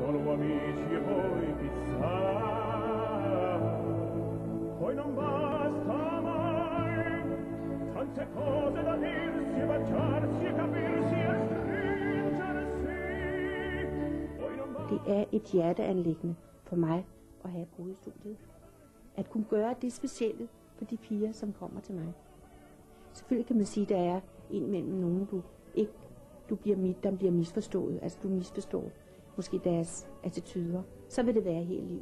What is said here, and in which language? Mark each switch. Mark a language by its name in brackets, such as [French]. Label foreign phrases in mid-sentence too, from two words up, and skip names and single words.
[Italian] amici e poi chissà, poi non basta mai, tante cose da dirsi e baciarsi e capirsi e stringersi, poi non basta. [Danish] Det er et hjerteanliggende for mig at have brudestudiet. At kunne gøre det specielle for de piger, som kommer til mig. Selvfølgelig kan man sige, at der er indimellem nogen, der bliver misforstået. Altså du misforstår måske deres attityder. Så vil det være hele livet.